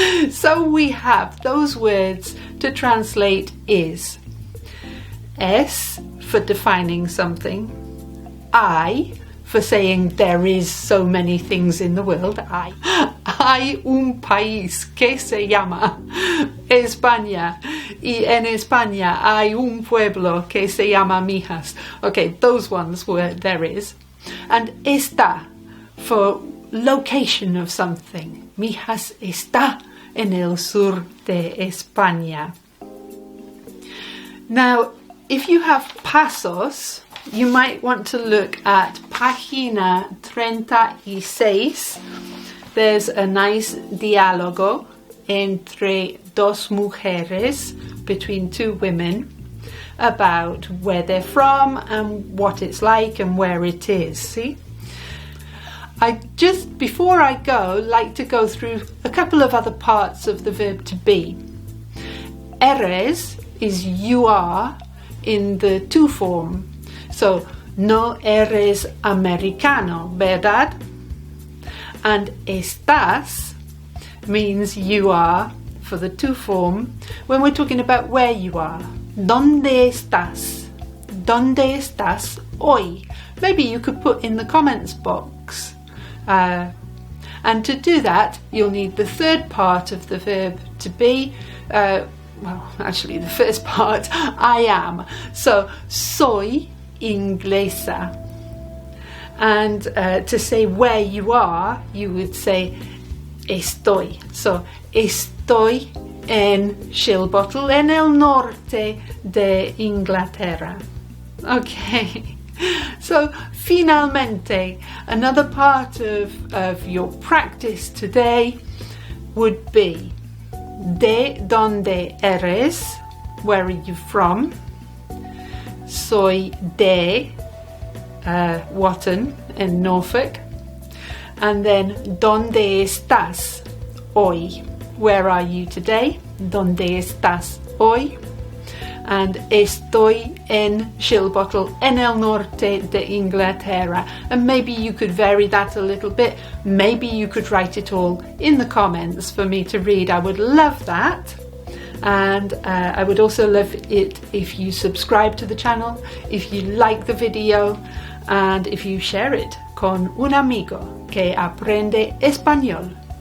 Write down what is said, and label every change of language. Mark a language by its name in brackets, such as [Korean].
[English] So we have those words to translate is. Es for defining something. I for saying there is so many things in the world. [Spanish] Hay un país que se llama España. Y en España hay un pueblo que se llama Mijas. [English] Okay, those ones were there is. And está for location of something. [Spanish] Mijas está en el sur de España. [English] Now, if you have Pasos, you might want to look at página 36. There's a nice diálogo [Spanish] entre dos mujeres, [English] between two women, about where they're from and what it's like and where it is, see? I just, before I go, like to go through a couple of other parts of the verb to be. Eres is you are in the to form. [Spanish] So, no eres americano, ¿verdad? And estás [English] means you are for the to form when we're talking about where you are. [Spanish] ¿Dónde estás? ¿Dónde estás hoy? [English] Maybe you could put in the comments box. And to do that, you'll need the third part of the verb to be, well, actually the first part, I am. So, [Spanish] soy inglesa. [English] And to say where you are, you would say estoy. [Spanish] So, estoy en Shilbottle, en el norte de Inglaterra. Okay. [English] So, finalmente, another part of your practice today would be [Spanish] de donde eres, [English] where are you from? [Spanish] Soy de Wotton in Norfolk. [English] And then [Spanish] donde estás hoy, [English] where are you today? [Spanish] Donde estás hoy? And estoy en Shilbottle, en el norte de Inglaterra. [English] And maybe you could vary that a little bit. Maybe you could write it all in the comments for me to read. I would love that. And I would also love it if you subscribe to the channel, if you like the video, and if you share it [Spanish] con un amigo que aprende español.